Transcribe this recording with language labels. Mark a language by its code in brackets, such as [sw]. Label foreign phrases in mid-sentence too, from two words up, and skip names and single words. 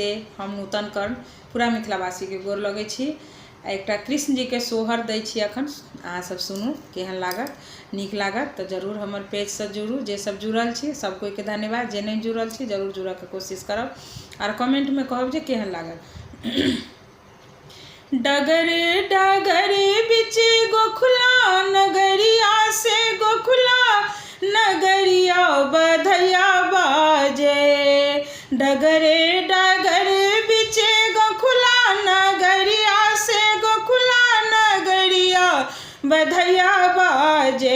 [mai] हम नूतन कर्ण पूरा मिथिलावासी के गोर लगे छी। एकटा कृष्ण जी के सोहर दै छी अखन, अहाँ सब सुनू केहन लागत। नीक लागत तो जरूर हमर पेज से जुड़ू। जे सब जुड़ल छी सब कोई के धन्यवाद, जे नहीं जुड़ल छी जरूर जुड़े के कोशिश करब और कमेंट में कहब जे केहन लागत। डगर डगर बिच गोखुला नगरिया से गोखुला नगरिया बधैया बाजे। डगरे डगर बिच गोखुला नगरिया से गोखुला नगरिया बधैया बाजे।